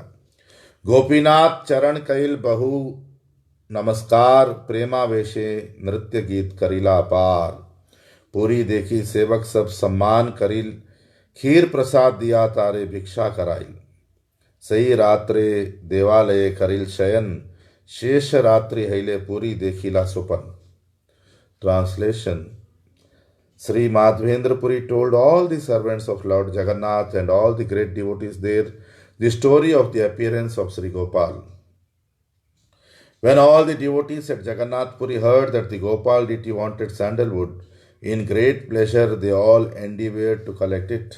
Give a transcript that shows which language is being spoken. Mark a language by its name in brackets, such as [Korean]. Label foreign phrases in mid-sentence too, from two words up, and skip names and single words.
[Bangla] গোপীনাথ চরণ কৈল বহু নমস্কার প্রেমাবেশে নৃত্য গীত করিলা পার। পুরী দেখি সেবক সব সম্মান করিল ক্ষীর প্রসাদ দিয়া তারে ভিক্ষা করাইল। সেই রাত্রে দেবালয় করিল শয়ন শেষ রাত্রি হৈলে পুরী দেখিলা স্বপন। [English] Translation. Sri Madhvendra Puri told all the servants of Lord Jagannath and all the great devotees there the story of the appearance of Sri Gopal. When all the devotees at Jagannath Puri heard that the Gopal deity wanted sandalwood, in great pleasure they all endeavored to collect it.